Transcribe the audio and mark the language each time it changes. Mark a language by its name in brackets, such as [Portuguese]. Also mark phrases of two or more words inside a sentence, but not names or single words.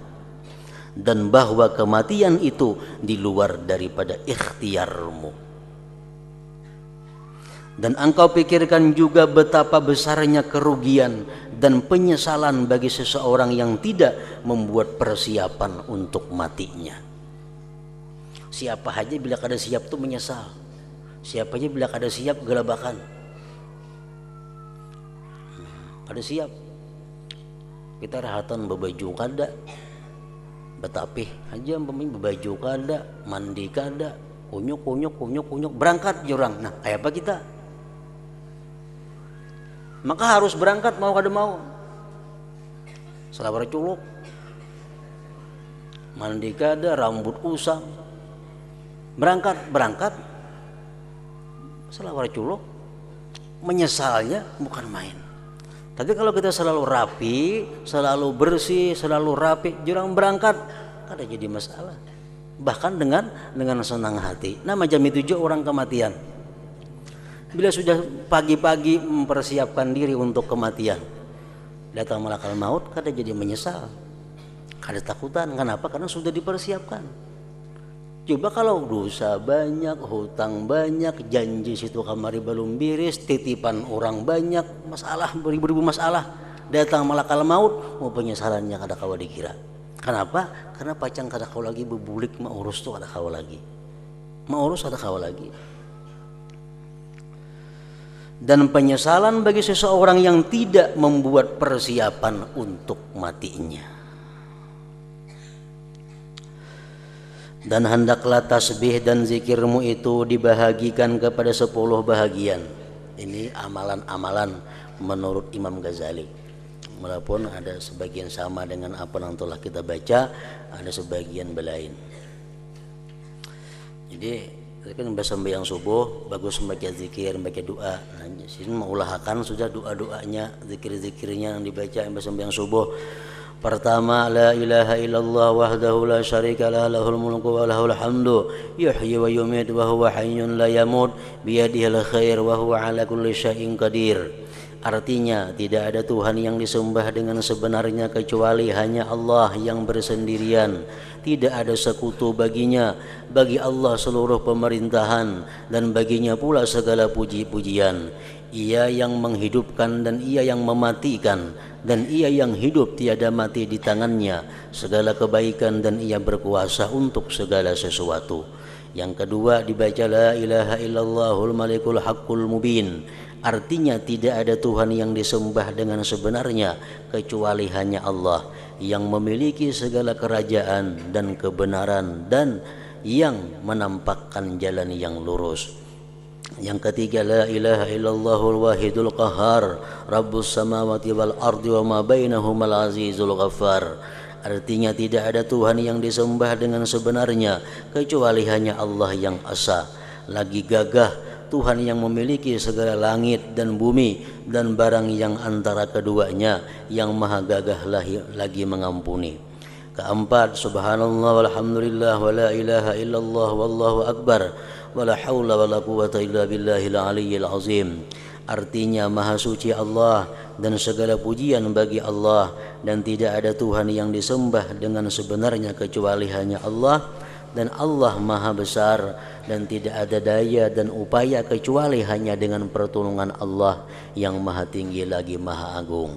[Indonesian] Dan bahwa kematian itu di luar daripada ikhtiarmu. Dan engkau pikirkan juga betapa besarnya kerugian dan penyesalan bagi seseorang yang tidak membuat persiapan untuk matinya. [Banjar] Siapa aja bila kada siap tuh menyesal. Siapa aja bila kada siap gelabakan. Kada siap. Kita rahatan bebaju kada. Betapih aja bebaju kada, mandi kada, kunyuk berangkat jurang. Nah, kayak apa kita? Maka harus berangkat mau kada mau. Selawar culuk, mandi kada, rambut usang, berangkat selawar culuk, menyesalnya bukan main. Tapi kalau kita selalu rapi, selalu bersih, selalu rapi, jurang berangkat kada jadi masalah. Bahkan dengan senang hati. Nah, macam itu juga orang kematian. Bila sudah pagi-pagi mempersiapkan diri untuk kematian, datang [Arabic] ملك الموت, [Banjar] kada jadi menyesal, kada takutan. Kenapa? Karena sudah dipersiapkan. Coba kalau dosa banyak, hutang banyak, janji situ kamari belum beres, titipan orang banyak, masalah beribu-ribu masalah, datang [Arabic] ملك الموت, [Banjar] mau penyesalannya kada kawa dikira. Kenapa? Karena pacang kada kawa lagi bebulik maurus tu kada kawa lagi, maurus kada kawa lagi. [Indonesian] Dan penyesalan bagi seseorang yang tidak membuat persiapan untuk matinya. Dan hendaklah tasbih dan zikirmu itu dibahagikan kepada 10 bahagian. Ini amalan-amalan menurut Imam Ghazali. Walaupun ada sebagian sama dengan apa yang telah kita baca, ada sebagian belain. Jadi kan sembahyang subuh bagus membaca zikir, membaca doa. [Banjar] Nah, sini mengulahkan sudah doa-doanya, zikir-zikirnya yang dibaca yang sembahyang subuh. [Indonesian] Pertama, [Arabic] لا إله إلا الله وحده لا شريك له له الملك وله الحمد يحيي ويميت وهو حي لا يموت بيده الخير وهو على كل شيء قدير. [Indonesian] Artinya, tidak ada Tuhan yang disembah dengan sebenarnya kecuali hanya Allah yang bersendirian. Tidak ada sekutu baginya. Bagi Allah seluruh pemerintahan dan baginya pula segala puji-pujian. Ia yang menghidupkan dan ia yang mematikan, dan ia yang hidup tiada mati di tangannya segala kebaikan, dan ia berkuasa untuk segala sesuatu. Yang kedua dibaca [Arabic] لا إله إلا الله الملك الحق المبين. [Indonesian] Artinya tidak ada Tuhan yang disembah dengan sebenarnya kecuali hanya Allah yang memiliki segala kerajaan dan kebenaran dan yang menampakkan jalan yang lurus. Yang ketiga [Arabic] لا إله إلا الله الواحد القهار رب السماوات والأرض وما بينهما العزيز الغفار. [Indonesian] Artinya tidak ada Tuhan yang disembah dengan sebenarnya kecuali hanya Allah yang esa, lagi gagah, Tuhan yang memiliki segala langit dan bumi dan barang yang antara keduanya, yang maha gagah lagi mengampuni. Keempat, [Arabic] سبحان الله والحمد لله ولا إله إلا الله والله أكبر ولا حول ولا قوة إلا بالله العلي العظيم. [Indonesian] Artinya maha suci Allah dan segala pujian bagi Allah, dan tidak ada Tuhan yang disembah dengan sebenarnya kecuali hanya Allah, dan Allah maha besar dan tidak ada daya dan upaya kecuali hanya dengan pertolongan Allah yang maha tinggi lagi maha agung.